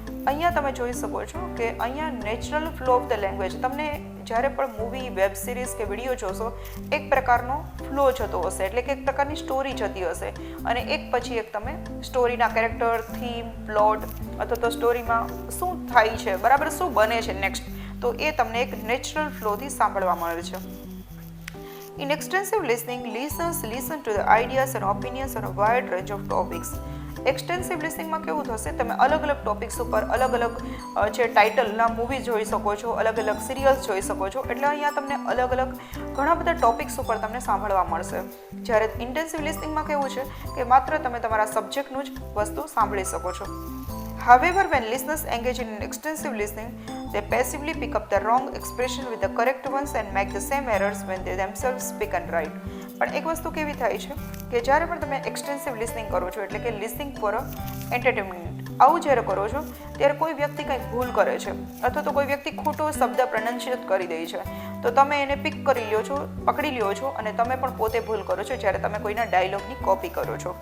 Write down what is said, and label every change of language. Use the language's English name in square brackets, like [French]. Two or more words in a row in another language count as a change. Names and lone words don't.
[Gujarati] અહીંયા તમે જોઈ શકો છો કે અહીંયા [English] natural flow of the language, [Gujarati] તમને જ્યારે પણ મૂવી, [English] web series [Gujarati] કે વિડીયો જોશો એક પ્રકારનો ફ્લો જતો હશે, એટલે કે એક પ્રકારની સ્ટોરી જતી હશે અને એક પછી એક તમે સ્ટોરીના કેરેક્ટર, થીમ, પ્લોટ અથવા તો સ્ટોરીમાં શું થાય છે, બરાબર શું બને છે નેક્સ્ટ, તો એ તમને એક [English] natural flowથી [Gujarati] સાંભળવા મળે છે. [English] In extensive listening, listeners listen to the ideas and opinions on a wide range of topics. extensive listeningમાં [Gujarati] કેવું થશે, તમે અલગ અલગ ટોપિક્સ ઉપર અલગ અલગ જે ટાઇટલના મૂવી જોઈ શકો છો, અલગ અલગ સિરિયલ્સ જોઈ શકો છો, એટલે અહીંયા તમને અલગ અલગ ઘણા બધા ટોપિક્સ ઉપર તમને સાંભળવા મળશે. જ્યારે [English] intensive listeningમાં [Gujarati] કેવું છે કે માત્ર તમે તમારા સબ્જેક્ટનું જ વસ્તુ સાંભળી શકો છો. [English] However, when listeners engage in extensive listening, they passively pick up the wrong expression with the correct ones and make the same errors when they themselves speak and write. [Gujarati] પણ એક વસ્તુ કેવી થાય છે કે જ્યારે પણ તમે [English] extensive listening [Gujarati] કરો છો, એટલે કે [English] listening for entertainment, [Gujarati] આવું જ્યારે કરો છો ત્યારે કોઈ વ્યક્તિ કંઈક ભૂલ કરે છે અથવા તો કોઈ વ્યક્તિ ખોટો શબ્દ પ્રોનાઉન્સિએટ કરી દે છે, તો તમે એને પિક કરી લ્યો છો, પકડી લ્યો છો અને તમે પણ પોતે ભૂલ કરો છો જ્યારે તમે કોઈના ડાયલોગની કોપી કરો છો.